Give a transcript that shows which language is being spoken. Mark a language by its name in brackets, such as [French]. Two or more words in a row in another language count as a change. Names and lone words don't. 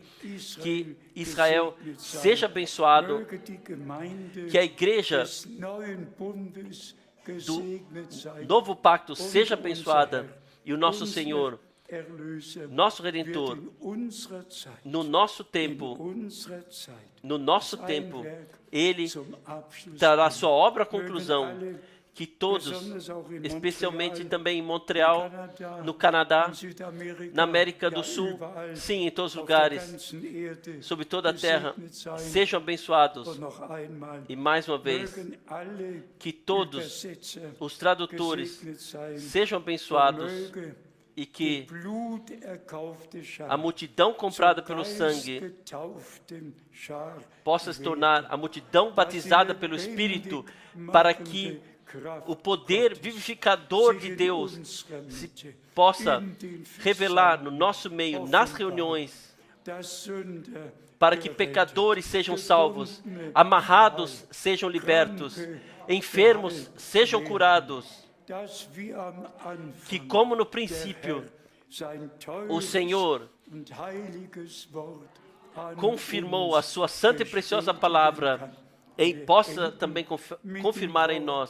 [Portuguese] Que Israel seja abençoado, que a igreja do novo pacto seja abençoada, e o nosso Senhor, nosso Redentor, no nosso tempo, Ele trará sua obra à conclusão, que todos, [German] besonders auch in [Portuguese] especialmente Montreal, também em Montreal, [German] Kanada, [Portuguese] no Canadá, [German] in Südamerika, [Portuguese] na América [German] ja, [Portuguese] do Sul, [German] überall [Portuguese] sim, em todos os [German] auf der [Portuguese] lugares, [German] ganzen Erde [Portuguese] sobre toda a terra, [German] gesegnet sein. [Portuguese] sejam abençoados. [German] Und noch einmal, [Portuguese] E mais uma vez, [German] mögen alle [Portuguese] que todos [German] Übersetzer [Portuguese] os tradutores [German] gesegnet sein. [Portuguese] sejam [German] Und [Portuguese] abençoados [German] möge [Portuguese] e [German] die [Portuguese] que [German] bluterkaufte Schar [Portuguese] a multidão comprada [German] zur [Portuguese] pelo sangue [German] geistgetauften Schar [Portuguese] possa se [German] werden, [Portuguese] tornar a multidão batizada pelo Espírito, para que o poder vivificador de Deus se possa revelar no nosso meio, nas reuniões, para que pecadores sejam salvos, amarrados sejam libertos, enfermos sejam curados, que como no princípio o Senhor confirmou a sua santa e preciosa palavra, possa também confirmar em nós.